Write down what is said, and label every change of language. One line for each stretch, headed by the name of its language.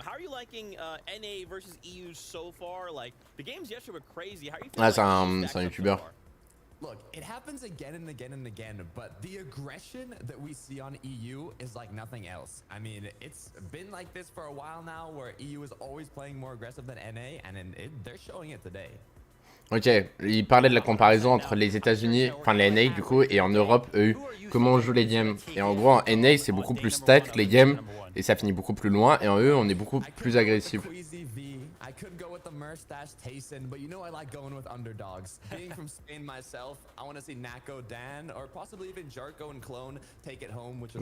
English: How are you liking NA versus EU so far? Like, the games yesterday were crazy. How are you feeling?
French: Ah, c'est un YouTuber.
English: Look, it happens again and again and again, but the aggression that we see on EU is like nothing else. I mean, it's been like this for a while now, where EU is always playing more aggressive than NA, and they're showing it today.
French: Ok, il parlait de la comparaison entre les États-Unis, enfin les NA du coup, et en Europe, EU. Comment on joue les games. Et en gros, en NA, c'est beaucoup plus stack les games, et ça finit beaucoup plus loin, et en EU, on est beaucoup plus agressif.
English: I could go with the MrSavage Tayson, but you know I like going with underdogs. Being from Spain myself, I want to see Nako Dan, or possibly even Jarko and Clone take it home, which